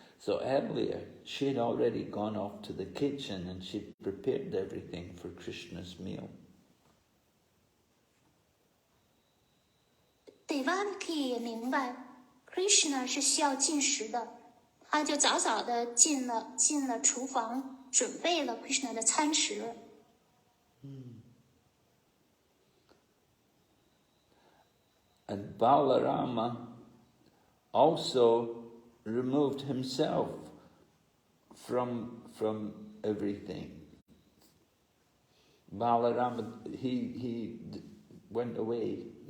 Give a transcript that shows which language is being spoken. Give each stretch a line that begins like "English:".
English: So earlier, she had already gone off to the kitchen and she prepared everything for Krishna's meal.
Chinese: Devaki 也明白 Krishna 是需要进食的，他就早早的进了厨房，准备了 Krishna 的餐食。
English: And Balarama also removed himself from everything. Balarama, he went away.